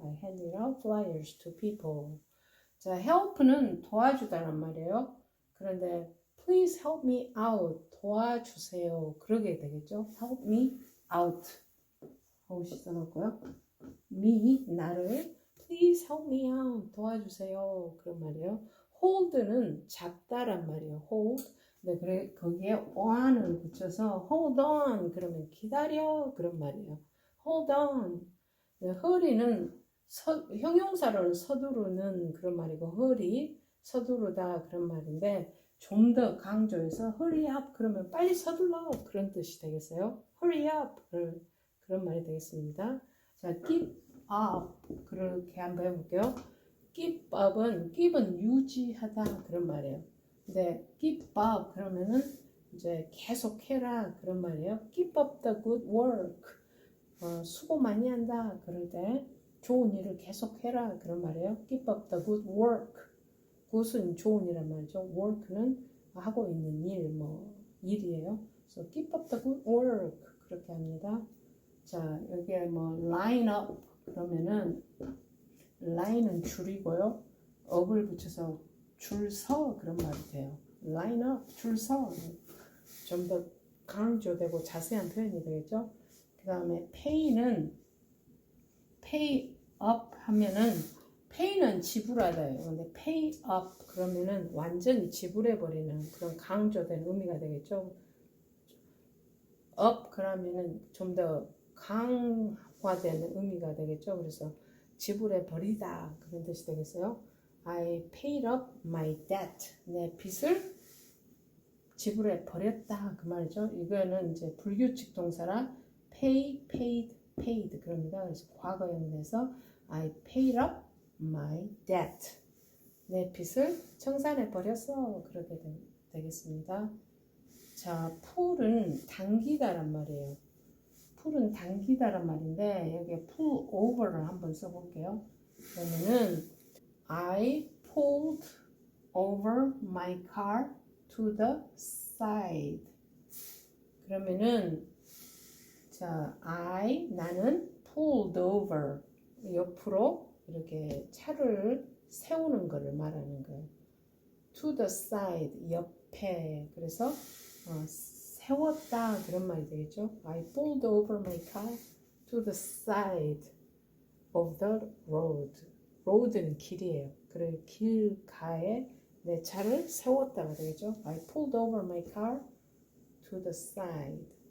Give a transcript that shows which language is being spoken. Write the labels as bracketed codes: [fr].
[en] I handed out flyers to people. [ko] 자, help는 도와주다란 말이에요. 그런데 [en] please help me out. [ko] 도와주세요. 그러게 되겠죠. [en] help me out. [ko] 하고 써놓고요. [en] me, [ko] 나를 [en] please help me out. [ko] 도와주세요. 그런 말이에요. hold는 잡다란 말이에요. [en] hold. [ko] 네, 그래 거기에 on을 붙여서 hold on 그러면 기다려 그런 말이에요. [en] hold on. [ko] 네, hurry는 형용사로는 서두르는 그런 말이고 hurry 서두르다 그런 말인데 좀 더 강조해서 hurry up 그러면 빨리 서둘러 그런 뜻이 되겠어요. hurry up 그런 말이 되겠습니다. 자, keep up 그렇게 한번 해볼게요. keep up은 유지하다 그런 말이에요. 근데 keep up 그러면은 이제 계속해라 그런 말이에요. [en] keep up the good work. [ko] 수고 많이 한다 그럴 때 좋은 일을 계속해라 그런 말이에요. [en] keep up the good work. [ko] good은 좋은 일이란 말이죠. work는 하고 있는 일, 뭐 일이에요. 그래서 [en] keep up the good work [ko] 그렇게 합니다. 자, 여기에 뭐 line up 그러면은 line은 줄이고요. up을 붙여서 줄 서 그런 말이 돼요. line up 줄 서. 좀 더 강조되고 자세한 표현이 되겠죠. 그 다음에 pay는 pay up 하면은 pay는 지불하다예요. 근데 pay up 그러면은 완전히 지불해버리는 그런 강조된 의미가 되겠죠. up 그러면은 좀 더 강화된 의미가 되겠죠. 그래서 지불해버리다 그런 뜻이 되겠어요. [en] I paid up my debt. [ko] 내 빚을 지불해버렸다 그 말이죠. 이거는 이제 불규칙 동사라 pay, paid, paid 그럽니다. 그래서 과거형에서 [en] I paid up my debt. [ko] 내 빚을 청산해버렸어. 그렇게 되겠습니다. 자, pull은 당기다란 말이에요. pull은 당기다란 말인데 여기에 pull over를 한번 써볼게요. 그러면은 [en] I pulled over my car to the side. [ko] 그러면은 자, 나는 pulled over 옆으로 이렇게 차를 세우는 것을 말하는 거예요. [en] to the side [ko] 옆에. 그래서 세웠다 그런 말이 되겠죠. [en] I pulled over my car to the side. of the road. road는 [ko] 길이에요. 그래 길가에 내 차를 세웠다가 되겠죠. [en] I pulled over my car to the side.